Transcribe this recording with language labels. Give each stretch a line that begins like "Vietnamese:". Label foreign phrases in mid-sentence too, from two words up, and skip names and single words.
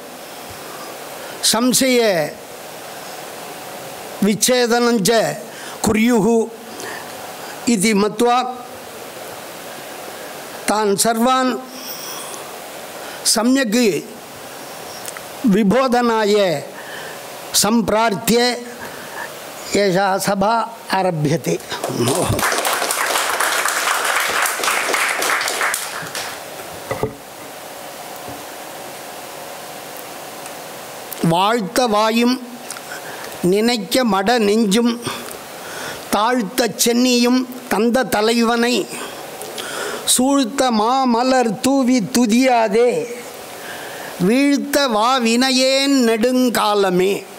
Sanskrit: संशय विच्छेदनं च कुर्युः इति मत्वा तान् सर्वान् सम्यक् विबोधनाय सम्प्रार्थ्य एषा सभा आरभ्यते।
Tamil: வாழ்த்த வாயும் நினைக்க மட நெஞ்சும் தாழ்த்த சென்னியும் தந்த தலைவனை சூழ்த்த மாமலர் தூவி துதியாதே வீழ்த்த வா வினையேன் நெடுங்காலமே.